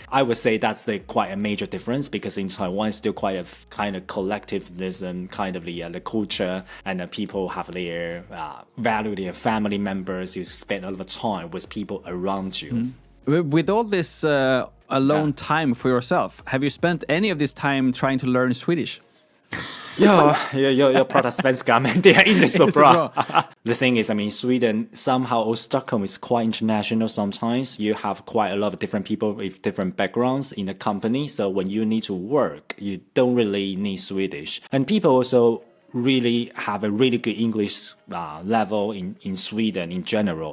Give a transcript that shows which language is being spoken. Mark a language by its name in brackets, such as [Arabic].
[English] I would say that's quite a major difference because in Taiwan, it's still quite a kind of collectivism, kind of the culture, and people have their value, their family members. You spend a lot of time with people around you. With all this alone time for yourself, have you spent any of this time trying to learn Swedish? [Swedish] Jag pratar svenska men det är inte så bra. [English] The thing is, I mean, Sweden somehow, or Stockholm is quite international sometimes. You have quite a lot of different people with different backgrounds in the company. So when you need to work, you don't really need Swedish. And people also really have a really good English level in Sweden in general.